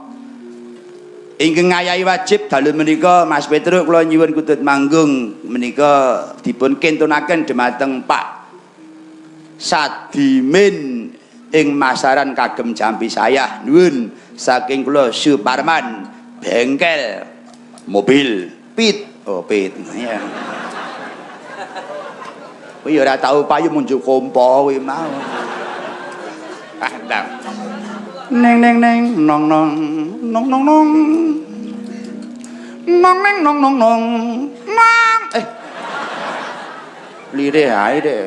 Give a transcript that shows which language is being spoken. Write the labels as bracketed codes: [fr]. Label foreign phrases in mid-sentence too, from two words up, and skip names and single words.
[jv] Ingkang ngayahi wajib dalu menika Mas Petruk kula nyuwun kutut manggung menika dipun kintunaken dhumateng Pak Sadimin ing masaran kagem jampi sayah nuwun saking kula Suparman bengkel mobil Pit ya. Kuwi ora tau payu munjuk kompo kuwi mau. Neng nong nong nong nong nong Nong neng nong nong nong. Nong. Lirih ae deh.